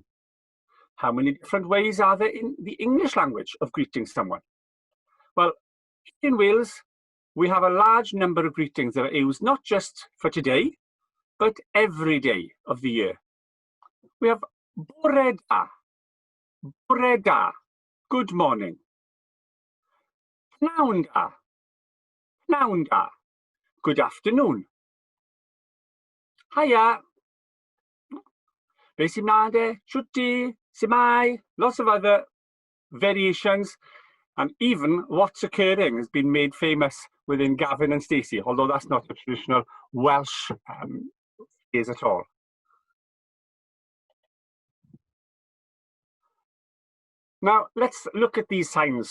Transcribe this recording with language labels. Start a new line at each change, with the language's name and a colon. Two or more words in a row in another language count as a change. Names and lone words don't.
English: How many different ways are there in the English language of greeting someone? Well, in Wales, we have a large number of greetings that are used not just for today, but every day of the year. We have
Welsh: bore da,
English: good morning.
Welsh: Pnawn da,
English: good afternoon.
Welsh: Hiya, be sy'n mlaen de, shwti, Shwmae,
English: lots of other variations, and even what's occurring has been made famous within Gavin and Stacey, although that's not a traditional Welsh phrase at all. Now, let's look at these signs.